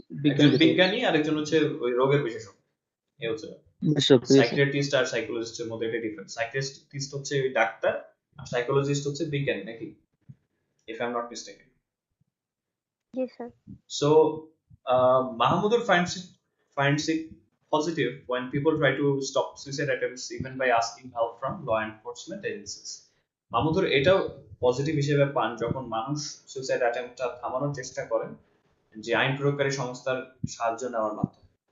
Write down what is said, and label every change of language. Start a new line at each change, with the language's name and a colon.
Bangla: একজন বিজ্ঞানী আর একজন হচ্ছে ওই রোগের বিশেষজ্ঞ। এই হচ্ছে সাইকিয়াট্রিস্ট আর সাইকোলজিস্টের মধ্যে একটা ডিফারেন্স। সাইকিয়াট্রিস্ট হচ্ছে ওই ডাক্তার আর সাইকোলজিস্ট হচ্ছে বিজ্ঞানী, নাকি?
English: If I am not mistaken. Yes, sir. So, Mahamudur finds it positive when people try to stop suicide attempts, even by asking help from law enforcement agencies.
Bangla: Mahmudur এটাও positive হিসেবে পান যখন মানুষ সুইসাইড অ্যাটেম্পটা থামানোর চেষ্টা করেন যে আইন প্রয়োগকারী সংস্থার সাহায্য নেওয়ার মাধ্যমে।